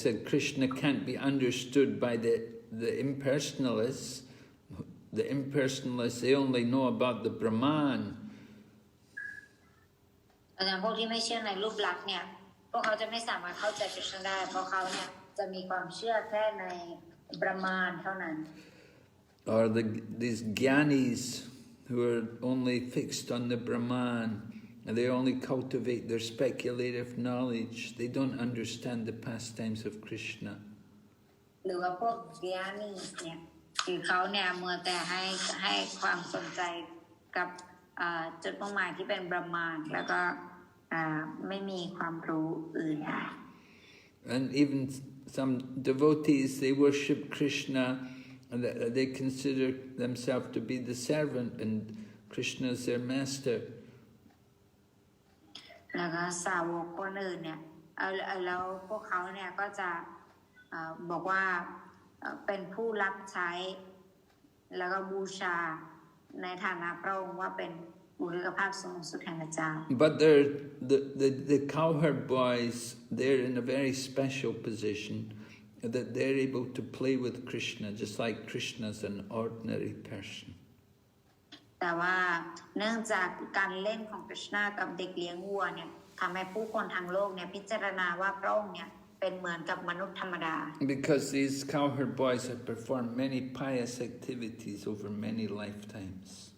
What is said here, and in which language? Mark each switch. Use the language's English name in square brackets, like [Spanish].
[English] Krishna can't be understood by the impersonalists. The impersonalists, they only know about the Brahman. [Thai] แต่พวกที่ไม่เชื่อในรูปลักษณ์เนี่ยพวกเขาจะไม่สามารถเข้าใจคริชนาได้เพราะเขาเนี่ย จะมีความเชื่อแค่ในประมาณเท่านั้น [English] or these gyanis who are only fixed on the Brahman and they only cultivate their speculative knowledge. They don't understand the pastimes of Krishna. [Thai] หรือว่าพวก gyanis เนี่ยคือเขาเนี่ยมัวแต่ให้ความสนใจกับจุดมุ่งหมายที่เป็นบรหมานแล้วก็ไม่มีความรู้อื่น [English] And even some devotees, they worship Krishna and they consider themselves to be the servant and Krishna is their master. [Thai] แล้วก็สาวกคนอื่นเนี่ยแล้วพวกเขาเนี่ยก็จะบอกว่าเป็นผู้รับใช้แล้วก็บูชาในฐานะพระองค์ว่าเป็นบุริกภาพสูงสุดแห่งพระเจ้า [English] But the cowherd boys, they're in a very special position that they're able to play with Krishna just like Krishna's an ordinary person. [Thai] แต่ว่าเนื่องจากการเล่นของกฤษณากับเด็กเลี้ยงวัวเนี่ยทำให้ผู้คนทางโลกเนี่ยพิจารณาว่าพระองค์เนี่ยเป็นเหมือนกับมนุษย์ธรรมดา [English] Because these cowherd boys have performed many pious activities over many lifetimes.